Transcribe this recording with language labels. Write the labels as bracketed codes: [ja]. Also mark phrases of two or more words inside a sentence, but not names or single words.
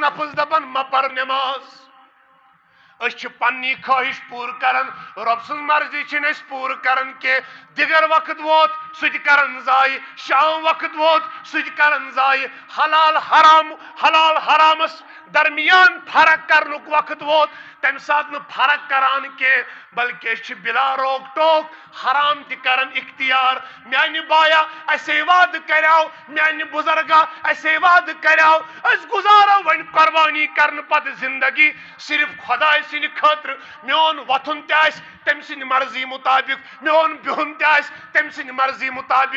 [ks] نفس دپان مہ پر نٮ۪ماز، أسۍ چھِ پننی خٲہِش پوٗرٕ کران، رۄب سٕنٛز مرضی چھِنہٕ أسۍ پوٗرٕ کران کینٛہہ، دِگر وقت ووت سُہ تہِ کران ضایہِ، شام وقت ووت سُہ تہِ کران ضایہِ، حلال حرامس درمیان فرق کرنُک وقت ووت تمہِ ساتہٕ نہٕ فرق کران کینٛہہ بلکہِ أسۍ چھِ بلا روک ٹوک حرام تہِ کران اختیار۔ میانہِ بایا اسے وعدٕ کریاو، میانہِ بُزرگا اسے وعدٕ کریاو، أسۍ گُزارو وۄنۍ قربٲنی کرنہٕ پتہٕ زندگی صرف خۄداے سٕنٛدِ خٲطرٕ، میون وۄتھُن تہِ آسہِ تٔمۍ سٕنٛدِ مرضی مُطابق، میون بِہُن تہِ آسہِ تٔمۍ سٕنٛدِ مرضی مُطابق۔